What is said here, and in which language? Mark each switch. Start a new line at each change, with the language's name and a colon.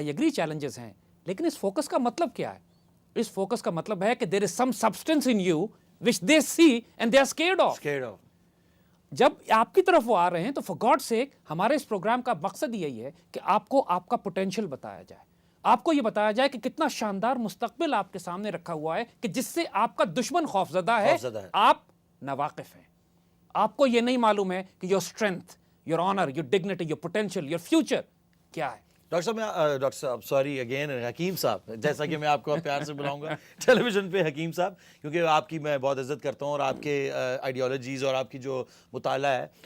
English: I agree
Urdu: challenges ہیں، لیکن اس focus کا مطلب کیا ہے؟ اس فوکس کا مطلب ہے کہ
English: There is some substance in you which they see and they are scared of.
Urdu: جب آپ کی طرف وہ آ رہے ہیں تو
English: for God's sake
Urdu: ہمارے اس پروگرام کا مقصد یہی ہے کہ آپ کو آپ کا پوٹینشیل بتایا جائے، آپ کو یہ بتایا جائے کہ کتنا شاندار مستقبل آپ کے سامنے رکھا ہوا ہے کہ جس سے آپ کا دشمن خوفزدہ ہے، آپ ناواقف ہیں. آپ کو یہ نہیں معلوم ہے کہ
English: your strength, your honor, your dignity, your potential, your future
Urdu: کیا ہے. ڈاکٹر صاحب
English: sorry again
Urdu: حکیم صاحب، جیسا کہ میں آپ کو پیار سے بلاؤں گا ٹیلی ویژن پہ حکیم صاحب، کیونکہ آپ کی میں بہت عزت کرتا ہوں اور آپ کے آئیڈیالوجیز اور آپ کی جو مطالعہ ہے.